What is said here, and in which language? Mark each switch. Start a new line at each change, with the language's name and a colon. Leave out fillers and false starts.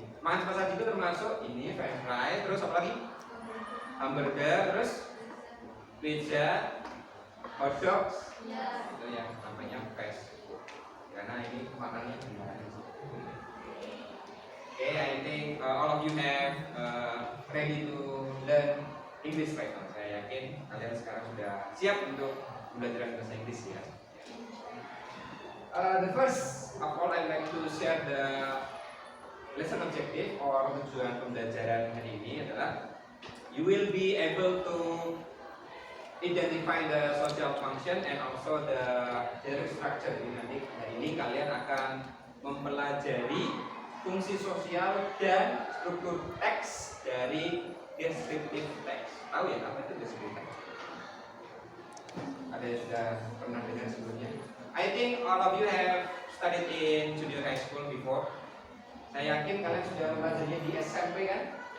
Indonesian: Makan cepat saji itu termasuk ini french fries, terus apa lagi? Hamburger, terus pizza, hot dogs. Itu yang namanya fast food. Karena ini makannya gimana?
English: Okay, I think all of you have ready to learn English right now.
Indonesian: Saya yakin kalian sekarang sudah siap untuk belajar bahasa Inggris ya.
English: The first of all, I'd like to share the lesson objective or
Indonesian: tujuan pembelajaran hari ini adalah
English: you will be able to identify the social function and also the direct structure.
Indonesian: Jadi nanti hari ini kalian akan mempelajari fungsi sosial dan struktur teks dari descriptive text. Tahu ya apa itu descriptive text? Ada yang sudah pernah dengar sebelumnya?
English: I think all of you have studied in junior high school before.
Indonesian: Saya yakin kalian sudah belajarnya di SMP kan?